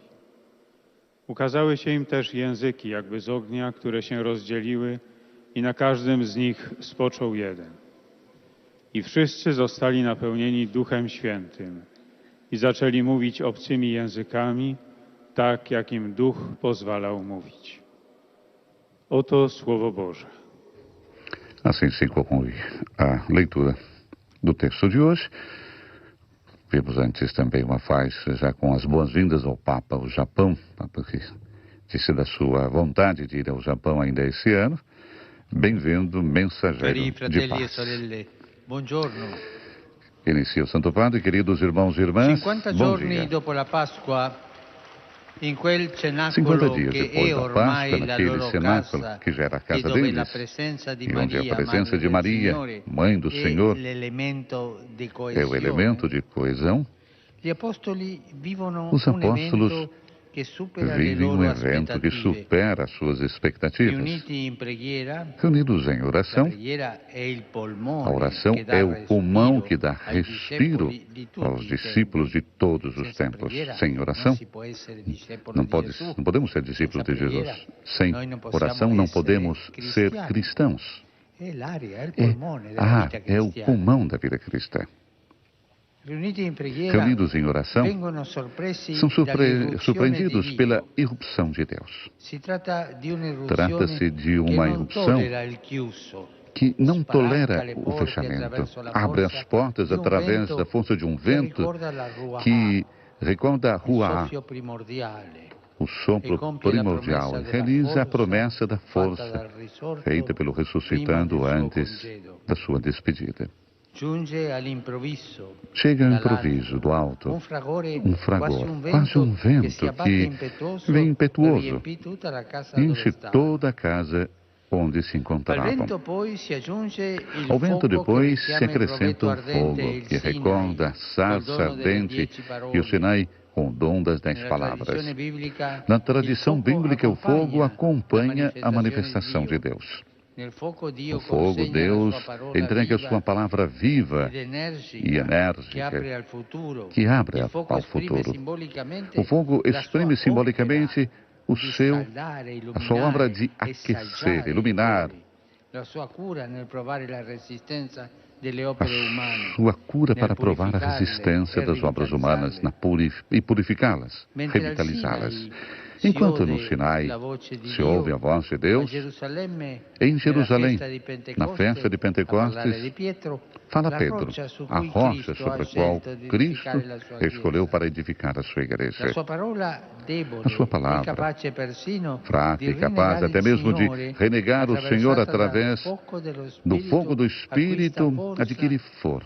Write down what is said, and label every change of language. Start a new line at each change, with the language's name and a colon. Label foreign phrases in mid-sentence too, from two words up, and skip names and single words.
Polish: Ukazały się im też języki jakby z ognia, które się rozdzieliły, i na każdym z nich spoczął jeden. I wszyscy zostali napełnieni Duchem Świętym i zaczęli mówić obcymi językami, tak jak im Duch pozwalał mówić. Oto Słowo Boże.
Portuguese: Assim se conclui a leitura do texto de hoje. Vimos antes também uma faixa já com as boas-vindas ao Papa ao Japão, Papa que disse da sua vontade de ir ao Japão ainda esse ano. Bem-vindo, mensageiro de paz.
Italian: Buongiorno.
Portuguese: Inicia o Santo Padre, queridos irmãos e irmãs. 50 bom
Italian: giorni
Portuguese: dia.
Italian: dopo la Pasqua, in quel 50 cenacolo
Portuguese: dias
Italian: che
Portuguese: depois
Italian: è da ormai
Portuguese: Páscoa,
Italian: la
Portuguese: naquele
Italian: loro
Portuguese: cenáculo
Italian: casa,
Portuguese: que já era a e casa
Italian: dove la
Portuguese: deles,
Italian: presenza di
Portuguese: e onde a
Italian: Maria,
Portuguese: presença
Italian: Madre
Portuguese: de
Italian: del
Portuguese: Maria,
Italian: Signore,
Portuguese: Mãe do
Italian: è
Portuguese: Senhor,
Italian: l'elemento di
Portuguese: é o
Italian: coesione.
Portuguese: elemento de coesão.
Italian: Gli apostoli vivono
Portuguese: Os
Italian: un
Portuguese: apóstolos
Italian: evento che supera le
Portuguese: vivem
Italian: loro
Portuguese: evento que
Italian: aspettative.
Portuguese: supera as suas expectativas.
Italian: Riuniti in preghiera,
Portuguese: Reunidos em
Italian: la
Portuguese: oração,
Italian: preghiera è il
Portuguese: a
Italian: polmone
Portuguese: oração
Italian: che dà
Portuguese: é o pulmão
Italian: respiro
Portuguese: que dá
Italian: ai
Portuguese: respiro
Italian: discepoli di tutti
Portuguese: aos
Italian: i
Portuguese: discípulos de todos os tempos. Sem oração,
Italian: si può essere discepolo
Portuguese: não
Italian: di Gesù.
Portuguese: podemos ser discípulos de
Italian: preghiera,
Portuguese: Jesus. Sem
Italian: noi non possiamo
Portuguese: oração, não
Italian: essere
Portuguese: podemos ser
Italian: cristiani.
Portuguese: cristãos.
Italian: È l'aria, è il polmone della vita
Portuguese: É o
Italian: cristiana.
Portuguese: pulmão da vida cristã.
Italian: Riuniti in preghiera,
Portuguese: Reunidos em oração,
Italian: vengono sorpresi
Portuguese: são
Italian: dall'irruzione
Portuguese: surpreendidos
Italian: di Dio.
Portuguese: pela irrupção de Deus.
Italian: Si tratta di un'irruzione
Portuguese: Trata-se de
Italian: che
Portuguese: uma
Italian: non
Portuguese: irrupção
Italian: tollera il chiuso,
Portuguese: que não tolera
Italian: spalanca le
Portuguese: o
Italian: porte
Portuguese: fechamento.
Italian: attraverso la
Portuguese: Abre
Italian: forza
Portuguese: as portas
Italian: di un
Portuguese: através
Italian: vento
Portuguese: da força de um
Italian: che
Portuguese: vento
Italian: ricorda la Ruach,
Portuguese: que recorda a
Italian: il
Portuguese: Ruach,
Italian: soffio primordiale,
Portuguese: o sopro primordial. Realiza a promessa da força feita pelo ressuscitando antes da sua despedida.
Italian: giunge all'improvviso,
Portuguese: Chega ao
Italian: dall'alto,
Portuguese: improviso do alto,
Italian: un fragore,
Portuguese: quase um
Italian: che si
Portuguese: vento
Italian: abbatte
Portuguese: que
Italian: impetuoso,
Portuguese: vem impetuoso,
Italian: riempì tutta la casa
Portuguese: enche
Italian: dove stava.
Portuguese: toda a casa onde se
Italian: Al
Portuguese: encontravam.
Italian: vento poi si aggiunge il
Portuguese: Ao vento
Italian: fuoco
Portuguese: depois
Italian: che
Portuguese: se
Italian: richiama il
Portuguese: acrescenta
Italian: rovetto
Portuguese: o
Italian: ardente
Portuguese: fogo
Italian: e il
Portuguese: que
Italian: Sinai,
Portuguese: recorda a sarça
Italian: col dono delle
Portuguese: ardente
Italian: 10 parole.
Portuguese: e o Sinai com o dom das 10
Italian: Nella
Portuguese: palavras.
Italian: tradizione biblica,
Portuguese: Na tradição
Italian: il fuoco
Portuguese: bíblica, o fogo acompanha a
Italian: manifestazione
Portuguese: manifestação de Deus.
Italian: Nel fuoco Dio
Portuguese: O fogo,
Italian: consegna
Portuguese: Deus
Italian: la sua parola
Portuguese: entrega a
Italian: viva
Portuguese: sua palavra viva
Italian: ed energica,
Portuguese: e
Italian: che
Portuguese: enérgica
Italian: apre al futuro.
Portuguese: que abre
Italian: Il fuoco
Portuguese: ao
Italian: esprime
Portuguese: futuro.
Italian: simbolicamente
Portuguese: O fogo
Italian: la
Portuguese: exprime
Italian: sua
Portuguese: simbolicamente
Italian: scaldare,
Portuguese: a sua obra de
Italian: illuminare,
Portuguese: aquecer,
Italian: essaggiare
Portuguese: iluminar,
Italian: la sua cura nel provare la resistenza
Portuguese: a sua cura para provar a resistência das obras humanas e purificá-las, revitalizá-las. Enquanto no Sinai se ouve a voz de Deus, em Jerusalém, na festa de Pentecostes, fala Pedro, a rocha sobre a qual Cristo escolheu para edificar a sua igreja. A sua palavra, fraca e capaz até mesmo de renegar o Senhor através do fogo do Espírito, adquire força.